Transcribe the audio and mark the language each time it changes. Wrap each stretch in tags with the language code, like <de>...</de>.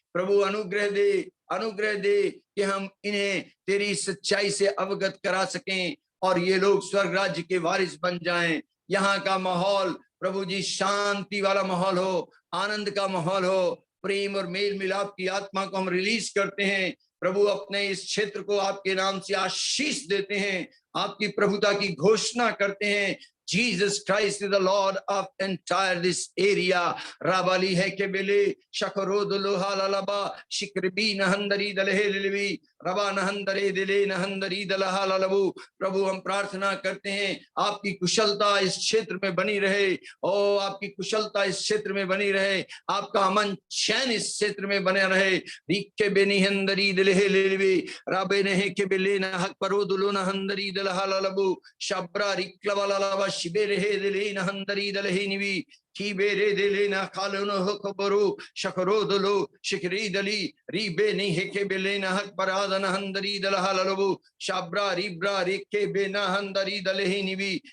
<hi>प्रभु अनुग्रह दे कि हम इन्हें तेरी सच्चाई से अवगत करा सकें और ये लोग स्वर्ग राज्य के वारिस बन जाएं। यहाँ का माहौल प्रभु जी शांति वाला माहौल हो, आनंद का माहौल हो, प्रेम और मेल मिलाप की आत्मा को हम रिलीज करते हैं प्रभु। अपने इस क्षेत्र को आपके नाम से आशीष देते हैं, आपकी प्रभुता की घोषणा करते हैं।</hi> <en>Jesus Christ is the Lord of entire this area. Rabali hekebele shakarodulu halalaba shikribi nahandari dalhelilvi रबा नहंदरे दिले नहंदरी दलहा ललबू।</en> <hi>प्रभु हम प्रार्थना करते हैं आपकी कुशलता इस क्षेत्र में बनी रहे, ओ आपकी कुशलता इस क्षेत्र में बनी रहे, आपका अमन चैन इस क्षेत्र में बने रहे। रिक्के बेनिहंदरी दिलहे लिलवी राबे ने के बिले न हक परो दुलो नहंदरी दलहा ललबू शब्रा रिक्लवललवा शिबे रहे दिले नहंदरी दलहे निवी की बेरे दिले न खालोनो हकबरो शकरो दलो शिकरी दली रीबे नहीं हेके बिले न हक परा हंदरी दलहा ललबू शाब्रा रिब्रा रेखे बेना हंदरी दलहे निवी</hi>